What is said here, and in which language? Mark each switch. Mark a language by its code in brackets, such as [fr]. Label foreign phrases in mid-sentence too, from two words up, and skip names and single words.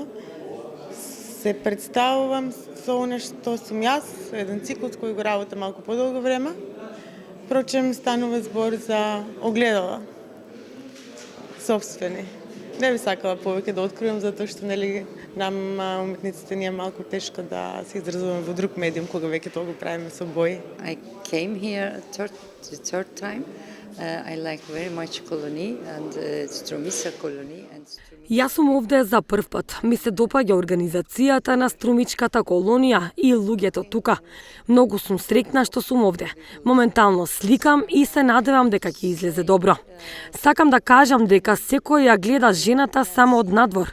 [mk] Се представувам со она што сум јас, еден цикл кој го работам малку подолго време. Впрочем, станува збор за огледала собствени. Не би сакала повеќе да откривам, затоа што нели нам уметниците ни е малку тешко да се изразуваме во друг медиум кога веќе тоа го правиме со бои. [en] I came here the third time. I like very much Koloni and Strumica Koloni and [mk] Јас сум овде за прв пат. Ми се допаѓа организацијата на Струмичката колонија и луѓето тука. Многу сум среќна што сум овде. Моментално сликам и се надевам дека ќе излезе добро. Сакам да кажам дека секој ја гледа жената само од надвор.